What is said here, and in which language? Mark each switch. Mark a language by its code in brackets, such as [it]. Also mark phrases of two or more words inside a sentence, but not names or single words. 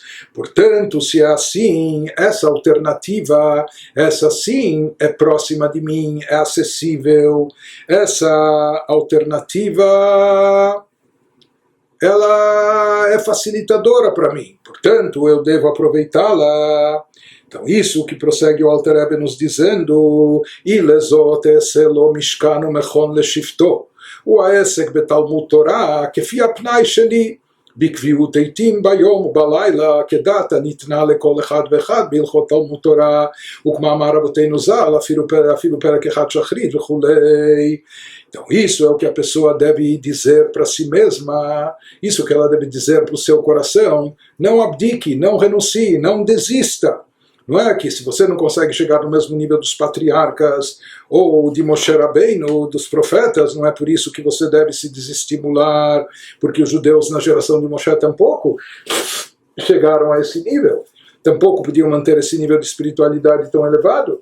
[pt] Portanto, se é assim, essa alternativa, essa sim é próxima de mim, é acessível. Essa alternativa, ela é facilitadora para mim. Portanto, eu devo aproveitá-la. Então, isso que prossegue o Alter Rebbe nos dizendo, [he] לזכות שיהא משכן ומכון לשכינתו ועסק בתלמוד תורה כפי הפנאי שלו, בקביעות עיתים ביום ובלילה, כדת הניתנה לכל אחד ואחד בהלכות תלמוד תורה, וכמאמר רבותינו ז"ל, אפילו פרק אחד שחרית וכולי. [pt] Então isso é o que a pessoa deve dizer para si mesma, isso que ela deve dizer para o seu coração, não abdique, não renuncie, não desista. Não é que se você não consegue chegar no mesmo nível dos patriarcas ou de Moshe Rabbeinu, dos profetas, não é por isso que você deve se desestimular, porque os judeus na geração de Moshe tampouco chegaram a esse nível, tampouco podiam manter esse nível de espiritualidade tão elevado.